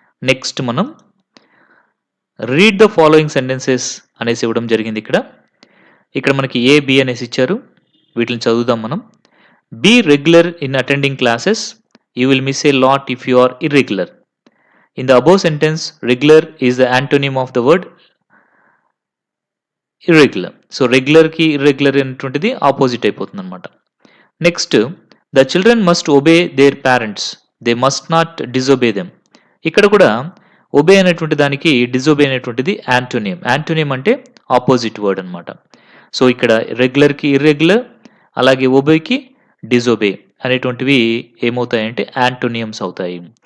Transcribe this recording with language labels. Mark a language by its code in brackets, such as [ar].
[te] Next మనం [en] read the following sentences [te] అనేసి ఇవ్వడం జరిగింది ఇక్కడ. ఇక్కడ మనకి ఏ, బి అనేసి ఇచ్చారు. వీటిని చదువుదాం మనం. [en] Be regular in attending classes. You will miss a lot if you are irregular. In the above sentence, regular is the antonym of the word irregular. So regular కి irregular [te] అనేటువంటిది ఆపోజిట్ అయిపోతుంది అనమాట. [en] Next, the children must obey their parents, they must not disobey them. [te] ఇక్కడ కూడా obey అనేటువంటి దానికి డిజొబే అనేటువంటిది యాంటోనియం. యాంటోనియం అంటే ఆపోజిట్ వర్డ్ అనమాట. సో ఇక్కడ రెగ్యులర్కి ఇర్రెగ్యులర్, అలాగే ఒబేకి డిజొబే అనేటువంటివి ఏమవుతాయంటే యాంటోనియమ్స్ అవుతాయి.